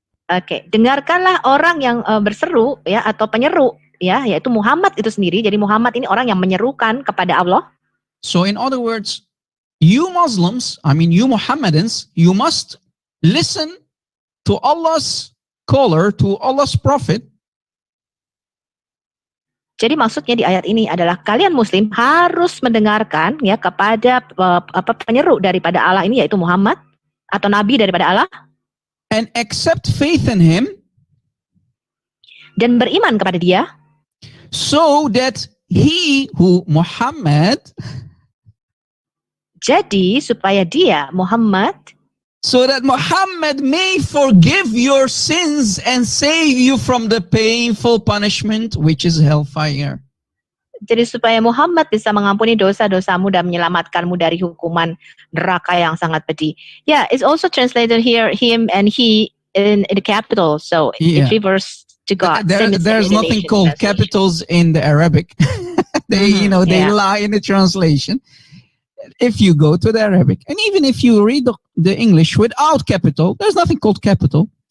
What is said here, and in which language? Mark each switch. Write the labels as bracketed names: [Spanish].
[Indonesian] Oke, dengarkanlah orang yang berseru ya, atau penyeru ya, yaitu Muhammad itu sendiri. Jadi Muhammad ini orang yang menyerukan kepada Allah. [English] So in other words, you Muslims, I mean you Muhammadans, you must listen to Allah's caller, to Allah's prophet. [Indonesian] Jadi maksudnya di ayat ini adalah kalian Muslim harus mendengarkan ya kepada penyeru daripada Allah ini, yaitu Muhammad atau Nabi daripada Allah, [English] And accept faith in him, [Indonesian] dan beriman kepada dia, [English] so that he who Muhammad, [Indonesian] jadi supaya dia Muhammad, [English] so that Muhammad may forgive your sins and save you from the painful punishment which is hellfire. [Indonesian] jadi supaya Muhammad bisa mengampuni dosa-dosamu dan menyelamatkanmu dari hukuman neraka yang sangat pedih. [English] Yeah, it's also translated here him and he in the capital, so Yeah. it refers to God. There's nothing called capitals in the Arabic. They, Mhm, they yeah. lie in the translation. If you go to the Arabic, and even if you read the English without capital, there's nothing called capital.